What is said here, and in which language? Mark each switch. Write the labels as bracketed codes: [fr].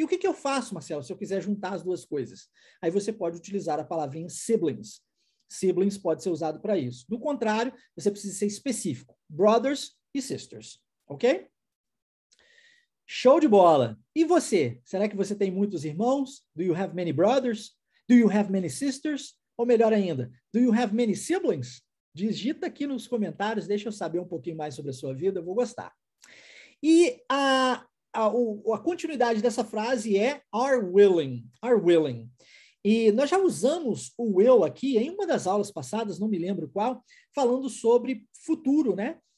[pt] E o que eu faço, Marcelo, se eu quiser juntar as duas coisas? Aí você pode utilizar a palavrinha siblings. Siblings pode ser usado para isso. Do contrário, você precisa ser específico. Brothers e sisters, ok? Show de bola! E você? Será que você tem muitos irmãos? [en] Do you have many brothers? Do you have many sisters? [pt] Ou melhor ainda, [en] do you have many siblings? [pt] Digita aqui nos comentários, deixa eu saber um pouquinho mais sobre a sua vida, eu vou gostar. E a continuidade dessa frase é are willing, are willing. E nós já usamos o will aqui em uma das aulas passadas, não me lembro qual, falando sobre futuro, né?